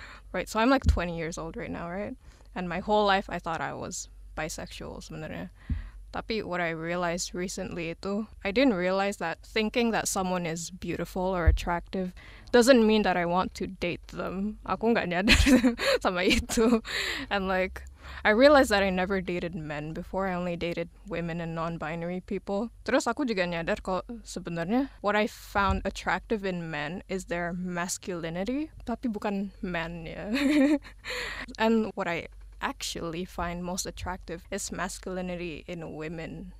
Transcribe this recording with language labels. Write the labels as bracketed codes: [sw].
[en] Right, so I'm like 20 years old right now, right? And my whole life I thought I was bisexual [id] sebenarnya. Tapi [en] what I realized recently [id] itu, [en] I didn't realize that thinking that someone is beautiful or attractive doesn't mean that I want to date them. [id] Aku nggak nyadar sama itu. [en] And like, I realized that I never dated men before. I only dated women and non-binary people. [id] Terus aku juga nyadar kalau sebenarnya [en] what I found attractive in men is their masculinity, [id] tapi bukan [en] men [id] ya. [en] And what I actually find most attractive is masculinity in women.